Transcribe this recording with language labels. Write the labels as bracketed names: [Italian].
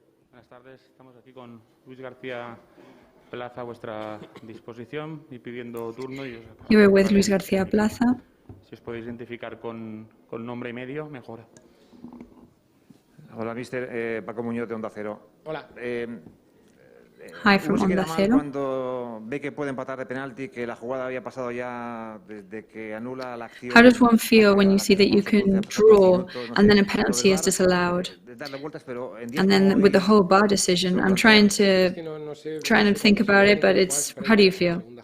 [Spanish] Buenas tardes, estamos aquí con Luis García Plaza a vuestra disposición y pidiendo turno. [English] You were with Luis García Plaza. [Spanish] Si os podéis identificar con nombre y medio, mejor. Hola, mister. Paco Muñoz de Onda Cero. Hola. [English] Hi from Onda Cero. [Spanish] Cuando ve que puede empatar de penalti, que la jugada había pasado ya desde que anula la acción. [English] How does one feel when you see that you can draw and then a penalty is disallowed? And then with the whole VAR decision, I'm trying to think about it, but it's, how do you feel?